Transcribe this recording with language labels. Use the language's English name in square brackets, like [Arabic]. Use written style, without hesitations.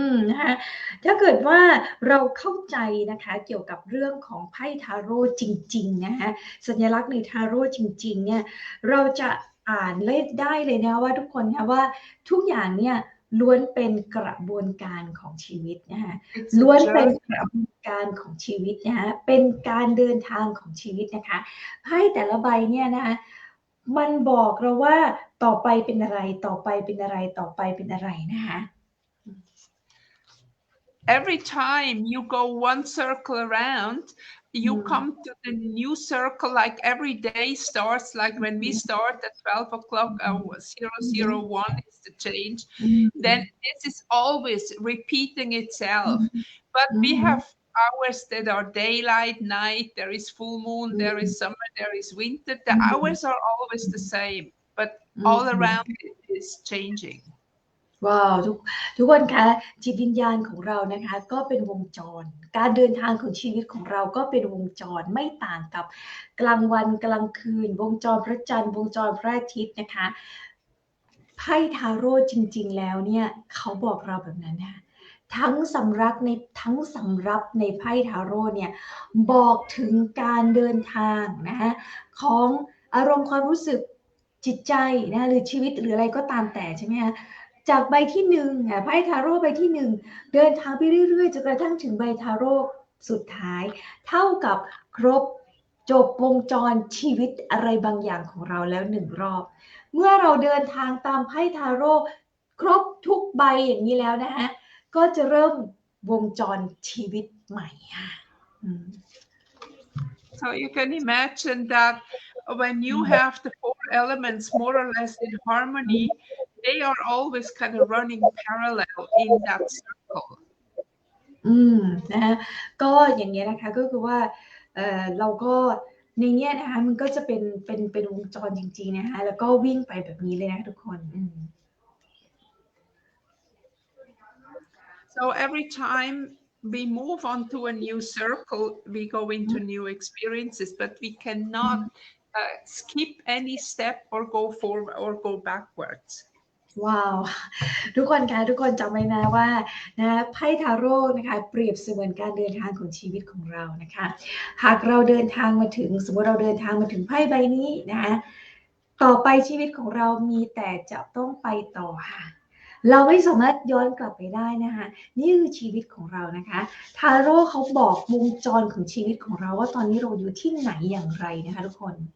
[Thai] นะคะถ้าเกิดว่าเราเข้าใจนะคะเกี่ยวกับเรื่องของไพ่ทาโร่จริงๆนะคะสัญลักษณ์ในทาโร่จริงๆเนี่ยเราจะอ่านได้เลยนะว่าทุกคนนะว่าทุกอย่างเนี่ยล้วนเป็นกระบวนการของชีวิตนะคะล้วนเป็นกระบวนการของชีวิตนะคะเป็นการเดินทางของชีวิตนะคะไพ่แต่ละใบเนี่ยนะคะมันบอกเราว่าต่อไปเป็นอะไรต่อไปเป็นอะไรต่อไปเป็นอะไรนะคะ [English] Every time you go one circle around, you come to the new circle, like every day starts, like when we start at 12 o'clock, 001 is the change, then this is always repeating itself. But we have hours that are daylight, night, there is full moon, there is summer, there is winter. The hours are always the same, but all around it is changing. [Thai] ว้าวทุกคนคะจิตวิญญาณของเรานะคะก็เป็นวงจรการเดินทางของชีวิตของเราก็เป็นวงจรไม่ต่างกับกลางวันกลางคืนวงจรพระจันทร์วงจรพระอาทิตย์นะคะ ไพ่ทาโร่จริงๆแล้วเนี่ยเขาบอกเราแบบนั้นนะทั้งสำรับในไพ่ทาโร่เนี่ยบอกถึงการเดินทางนะคะของอารมณ์ความรู้สึกจิตใจนะหรือชีวิตหรืออะไรก็ตามแต่ใช่ไหมคะจากใบที่หนึ่งไพ่ทาโร่ใบที่หนึ่งเดินทางไปเรื่อยๆจนกระทั่งถึงใบทาโร่สุดท้ายเท่ากับครบ จบวงจรชีวิตอะไรบางอย่างของเราแล้วหนึ่งรอบเมื่อเราเดินทางตามไพ่ทาโร่ครบทุกใบอย่างนี้แล้วนะคะก็จะเริ่มวงจรชีวิตใหม่ค่ะ [English] So you can imagine that when you have the four elements more or less in harmony, they are always kind of running parallel in that circle. [Thai] นะคะก็อย่างเงี้ยนะคะก็คือว่าเราก็ในเนี้ยนะคะมันก็จะเป็นวงจรจริงๆนะคะแล้วก็วิ่งไปแบบนี้เลยนะทุกคน [English] So every time we move on to a new circle, we go into new experiences, but we cannot skip any step or go forward or go backwards. [Thai] ว้าว ทุกคนคะทุกคนจำไว้นะว่าไพ่ทาโร่นะคะเปรียบเสมือนการเดินทางของชีวิตของเรานะคะหากเราเดินทางมาถึงสมมติเราเดินทางมาถึงไพ่ใบนี้นะคะต่อไปชีวิตของเรามีแต่จะต้องไปต่อค่ะเราไม่สามารถย้อนกลับไปได้นะคะนี่คือชีวิตของเรานะคะทาโร่เขาบอกวงจรของชีวิตของเราว่าตอนนี้เราอยู่ที่ไหนอย่างไรนะคะทุกคน